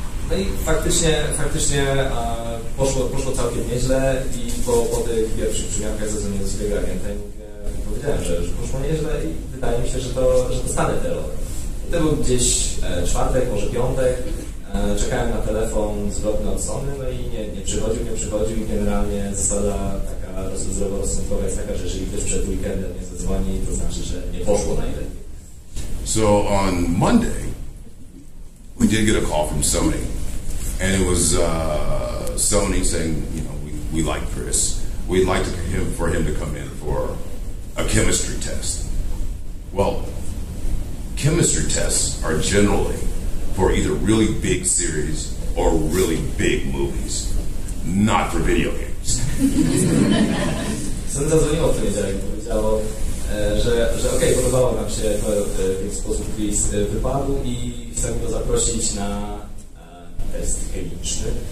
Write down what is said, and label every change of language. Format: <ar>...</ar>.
<pl>No i faktycznie poszło całkiem nieźle i po tych pierwszych przymiankach zadzwoniłem do swojego agenta i powiedziałem, że poszło nieźle i wydaje mi się, że dostanę tę rolę. To był gdzieś czwartek, może piątek. Czekałem na telefon zwrotny od Sony, no i nie przychodził i generalnie zasada taka zdroworozsądkowa jest taka, że jeżeli ktoś przed weekendem nie zadzwoni, to znaczy, że nie poszło najlepiej.</pl> <en>So on Monday, we did get a call from Sony, and it was Sony saying, you know, we like Chris. We'd like for him to come in for a chemistry test. Well, chemistry tests are generally for either really big series or really big movies. not for video games.</en> <pl>Sony zadzwoniło w poniedziałek i powiedziało, że okej, podobało nam się to, w jaki sposób Chris wypadł i chcemy go zaprosić na test chemiczny.</pl>